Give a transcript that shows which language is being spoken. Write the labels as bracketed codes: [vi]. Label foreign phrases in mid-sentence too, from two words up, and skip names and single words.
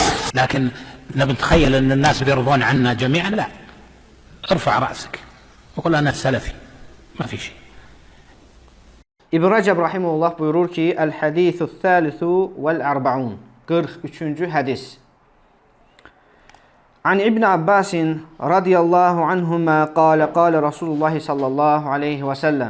[ar] لكن نتخيل أن الناس بيرضون عنا جميعا، لا، ارفع رأسك وقل أنا سلفي، ما في شيء. [az] İbn Rəcəb rahimehullah buyurur ki, [ar] الحديث الثالث والأربعون [az] 43-cü hədis. [ar] عن ابن عباس رضي الله عنهما قال رسول الله صلى الله عليه وسلم.